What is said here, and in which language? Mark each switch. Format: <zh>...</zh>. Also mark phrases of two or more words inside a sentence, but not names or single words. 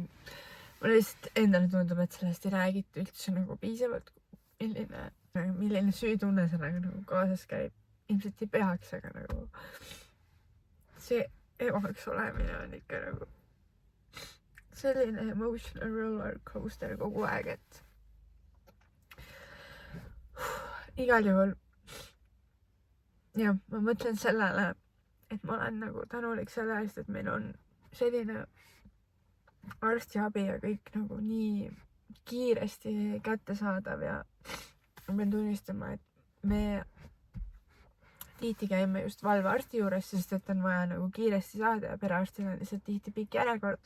<et>Mulle lihtsalt endale tundub, et sellest ei räägita üldse nagu piisavalt, milline süütunne sellega nagu kaasas käib. Ilmselt ei peaks, aga nagu see emaks olemine on ikka nagu selline</et> <en>emotional roller coaster</en> <et>kogu aeg, et igal juhul jah, ma mõtlen sellele, et ma olen nagu tänulik selle eest, et meil on selline arstiabi ja kõik nagu nii kiiresti kättesaadav ja ma pean tunnistama, et me tihti käime just valvearsti juures, sest et on vaja nagu kiiresti saada ja perearstil on lihtsalt tihti pikk järjekord.</et>